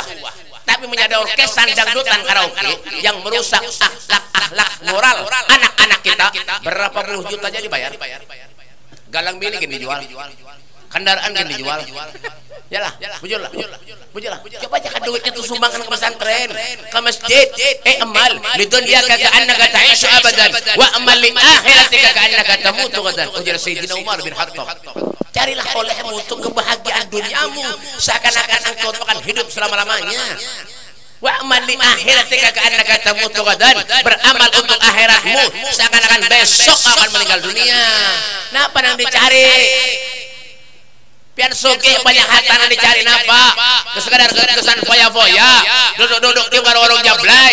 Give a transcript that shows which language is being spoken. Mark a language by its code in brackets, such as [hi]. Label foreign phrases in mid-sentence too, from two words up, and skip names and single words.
[id] Tapi menjadi orkes dangdutan karaoke yang merusak akhlak moral anak-anak kita. [bjn] Berapa puluh juta aja dibayar. Galang bini gini dijual, kendaraan gini dijual. Yalah, bujur lah. [id] Coba aja duitnya tuh sumbangkan ke pesantren, ke masjid. [ar] اعمل لدنياك كأنك تعيش أبدا واعمل لآخرتك كأنك تموت غدا. [id] Ujar Sayyidina Umar bin Khattab. Carilah olehmu untuk kebahagiaan duniamu seakan-akan engkau akan hidup selama-lamanya. [ar] واعمل لآخرتك كأنك تموت غدا. [id] Beramal untuk akhiratmu seakan-akan besok akan meninggal dunia. Nah, apa yang dicari? [bjn] Pian suki banyak hartana dicari napa? Kesekadar kesan foya-foya, duduk-duduk di warung jablay.